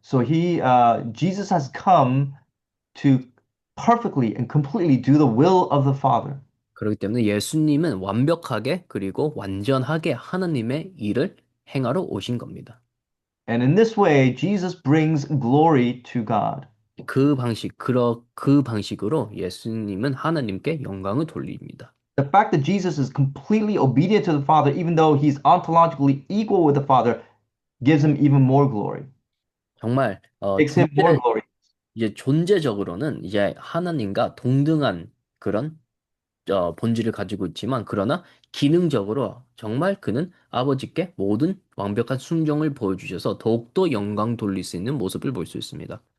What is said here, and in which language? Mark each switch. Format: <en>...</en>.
<en>So Jesus has come to perfectly and completely do the will of the Father.</en> <ko>그렇기 때문에 예수님은 완벽하게 그리고 완전하게 하나님의 일을 행하러 오신 겁니다.</ko> <en>And in this way, Jesus brings glory to God.</en> <ko>그 방식으로 예수님은 하나님께 영광을 돌립니다.</ko> <en>The fact that Jesus is completely obedient to the Father, even though he's ontologically equal with the Father, gives him even more glory,</en> <ko>정말</ko> <en>makes him more glory.</en> <ko>이제 존재적으로는 이제 하나님과 동등한 그런 본질을 가지고 있지만 그러나 기능적으로 정말 그는 아버지께 모든 완벽한 순종을 보여주셔서 더욱더 영광 돌릴 수 있는 모습을 볼 수 있습니다.</ko>